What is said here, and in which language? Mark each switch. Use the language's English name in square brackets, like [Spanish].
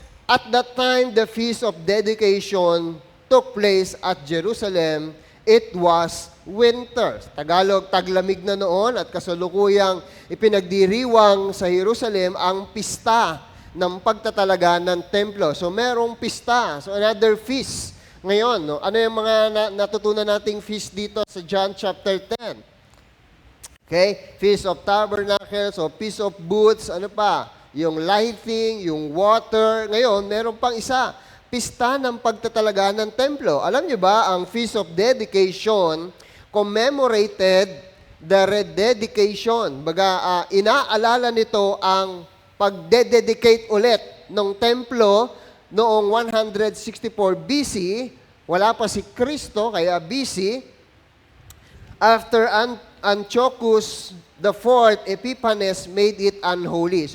[English] At that time, the Feast of Dedication took place at Jerusalem. It was winter. [Filipino] Tagalog, taglamig na noon at kasalukuyang ipinagdiriwang sa Jerusalem ang pista ng pagtatalaga ng templo. So merong pista. So another feast. Ngayon, no? Ano yung mga natutunan nating feast dito sa John chapter 10? Okay? [English] Feast of Tabernacles o Feast of Booths. Ano pa? [Filipino] Yung lighting, yung water. Ngayon, meron pang isa. Pista ng pagtatalaga ng templo. Alam niyo ba, ang Feast of Dedication [English] commemorated the rededication. [Filipino] Baga, inaalala nito ang pagdededicate ulit ng templo noong 164 BC. Wala pa si Kristo, kaya BC. [English] After Antiochus the fourth, Epiphanes made it unholy.